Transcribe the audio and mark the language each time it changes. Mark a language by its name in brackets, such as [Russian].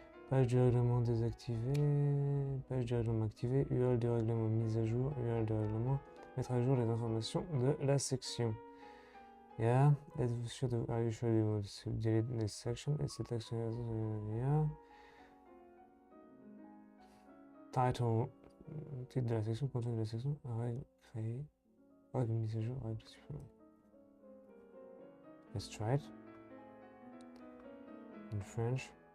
[French] Page du règlement désactivée, page du règlement activé, URL du règlement mise à jour, URL du règlement, mettre à jour les informations de la section. [English] Yeah, [French] êtes-vous sûr de, [English] are you sure you want to delete this section? [French] Et cette action, yeah. Title, titre de la section, contenu de la section, règle créée, règle mise à jour, règle supprimée. [English] Let's try it. In French.